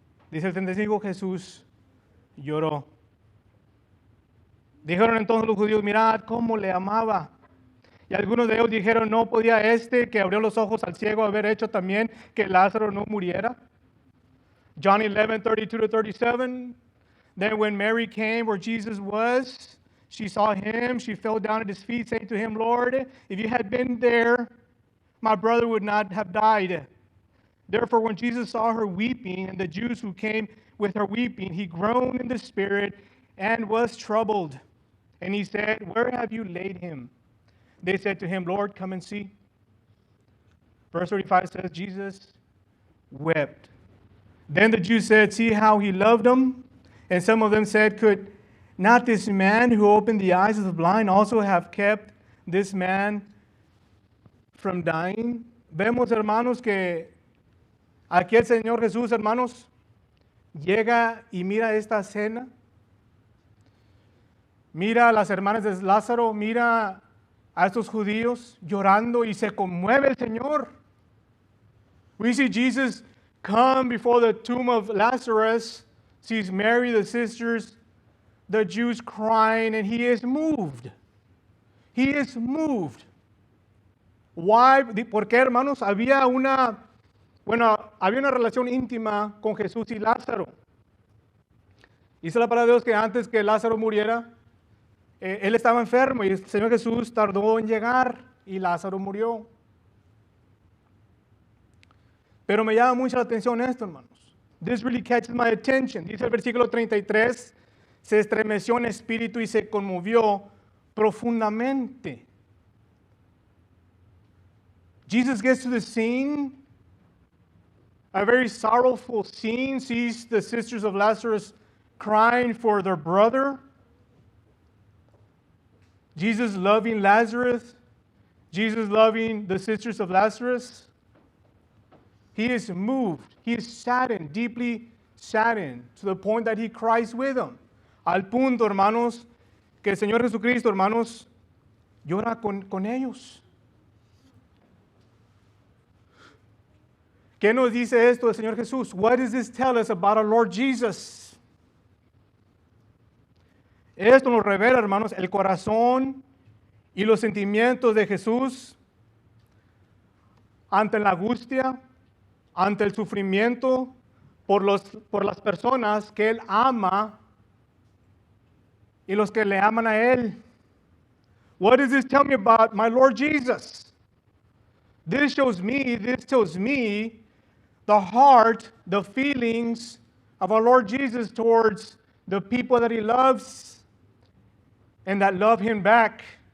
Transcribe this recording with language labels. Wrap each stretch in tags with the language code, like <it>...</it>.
<es>Dice el 35, Jesús lloró. Dijeron entonces los judíos: mirad cómo le amaba. Y algunos de ellos dijeron: ¿no podía que abrió los ojos al ciego haber hecho también que Lázaro no muriera?</es> <en>John 11, 32 to 37. Then when Mary came where Jesus was, she saw him, she fell down at his feet, saying to him, Lord, if you had been there, my brother would not have died. Therefore, when Jesus saw her weeping, and the Jews who came with her weeping, he groaned in the spirit and was troubled. And he said, where have you laid him? They said to him, Lord, come and see. Verse 35 says, Jesus wept. Then the Jews said, see how he loved them? And some of them said, could not this man who opened the eyes of the blind also have kept this man from dying?</en> <es>Vemos, hermanos, que aquí el Señor Jesús, hermanos, llega y mira esta escena. Mira a las hermanas de Lázaro, mira a estos judíos llorando y se conmueve el Señor.</es> <en>We see Jesus come before the tomb of Lazarus, sees Mary, the sisters, the Jews crying, and he is moved. He is moved. Why?</en> <es>¿Por qué, hermanos? Había una relación íntima con Jesús y Lázaro. Dice la palabra de Dios que antes que Lázaro muriera, él estaba enfermo y el Señor Jesús tardó en llegar y Lázaro murió. Pero me llama mucho la atención esto, hermanos.</es> <en>This really catches my attention.</en> <es>Dice el versículo 33, se estremeció en espíritu y se conmovió profundamente.</es> <en>Jesus gets to the scene a very sorrowful scene, sees the sisters of Lazarus crying for their brother. Jesus loving Lazarus, Jesus loving the sisters of Lazarus. He is moved, he is saddened, deeply saddened, to the point that he cries with them.</en> <es>Al punto, hermanos, que el Señor Jesucristo, hermanos, llora con ellos. ¿Qué nos dice esto el Señor Jesús?</es> <en>What does this tell us about our Lord Jesus?</en> <es>Esto nos revela, hermanos, el corazón y los sentimientos de Jesús ante la angustia, ante el sufrimiento por las personas que Él ama y los que le aman a Él.</es> <en>What does this tell me about my Lord Jesus? This tells me the heart, the feelings of our Lord Jesus towards the people that He loves and that love Him back.</en>